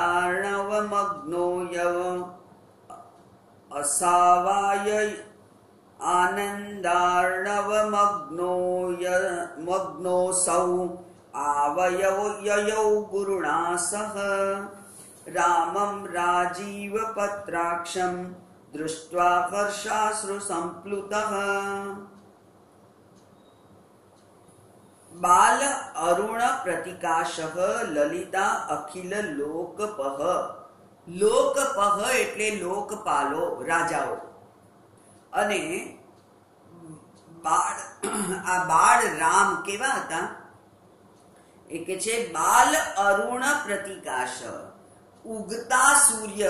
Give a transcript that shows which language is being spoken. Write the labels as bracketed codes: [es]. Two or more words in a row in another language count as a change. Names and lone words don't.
[sa] आनन्दार्णवमग्नो मग्नोऽसौ आवययौ गुरुणा सह रामं राजीवपत्राक्षं दृष्ट्वा हर्षाश्रुसम्प्लुतः। बाल अरुण प्रतिकाशः ललिता अखिल लोकपः। [gu] લોકપહ એટલે લોકપાલો, રાજાઓ. અને આ બાળ રામ કેવા હતા? એ કે છે [sa] બાલ અરુણ પ્રતિકાશ, [gu] ઉગતા સૂર્ય.